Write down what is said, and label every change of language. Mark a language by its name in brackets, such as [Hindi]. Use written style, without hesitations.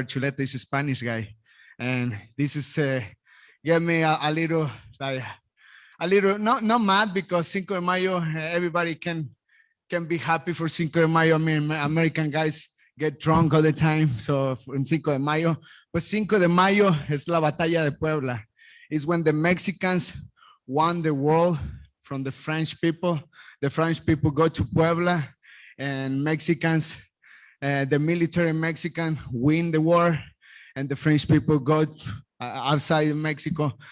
[English] Archuleta is a Spanish guy, and this is get me a little like a little not mad because Cinco de Mayo everybody can be happy for Cinco de Mayo. I mean, American guys get drunk all the time, so in Cinco de Mayo. [Spanish] But Cinco de Mayo es la batalla de Puebla. [English] It's when the Mexicans won the world from the French people. The French people go to Puebla, and Mexicans, the military Mexican win the war, and the French people go outside of Mexico.